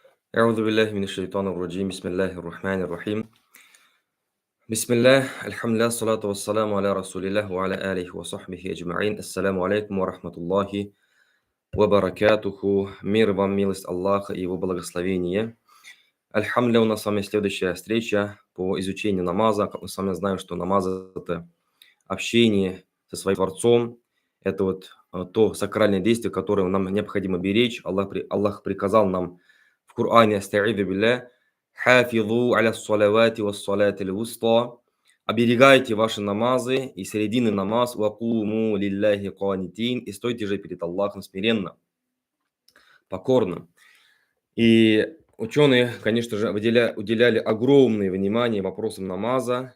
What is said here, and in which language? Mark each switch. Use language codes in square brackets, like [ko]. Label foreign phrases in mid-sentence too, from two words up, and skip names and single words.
[ar] أعوذ بالله من الشيطان الرجيم بسم الله الرحمن الرحيم بسم الله الحمد لله الصلاة والسلام على رسول الله وعلى آله وصحبه أجمعين. السلام عليكم ورحمة الله وبركاته. [ru] Мир вам, милость Аллаха и его благословение. Альхамдулилля, у нас с вами следующая встреча по изучению намаза. Как мы с вами знаем, что намаз– это общение со своим Творцом. Это то сакральное действие, которое нам необходимо беречь. Аллах приказал нам в Коране: [ar] «أستعيذ بالله حافظوا على الصلوات والصلاة الوسطى». [ru] Оберегайте ваши намазы и середины намаз, [ar] وقوموا لله قانتين, [ru] и стойте же перед Аллахом смиренно, покорно. И ученые, конечно же, уделяли огромное внимание вопросам намаза.